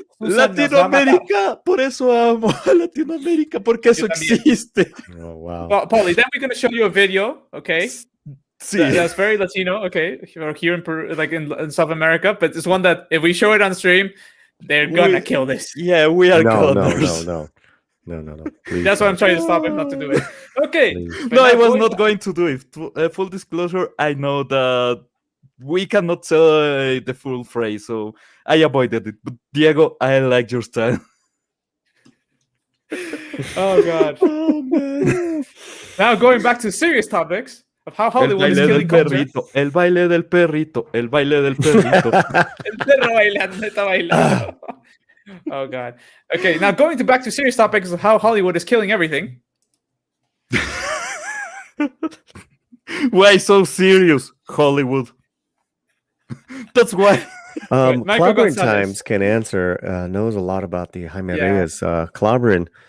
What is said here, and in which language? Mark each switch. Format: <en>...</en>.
<es>Latinoamérica, por eso amo a Latinoamérica, porque eso existe.</es> <en>Oh, wow. Well, Paulie, then we're going to show you a video, okay?</en> <es>Sí.</es> <en>That's very Latino, okay? Here in Peru, like in South America, but it's one that if we show it on stream, they're gonna kill this. Yeah, we are No. Please, That's why I'm trying to stop him not to do it. Okay. No, I was not going to do it. Full disclosure, I know that we cannot say the full phrase, so I avoided it. But Diego, I like your style. Oh, God. Oh, man. Now going back to serious topics of how Hollywood is killing culture.</en> <es>El baile del perrito. El perro bailando, está bailando.</es> <en>Oh, God. Okay, now going back to serious topics of how Hollywood is killing everything. Why so serious, Hollywood? That's why. Clobbering Times can answer, knows a lot about the Jaime Reyes. Clobbering.</en>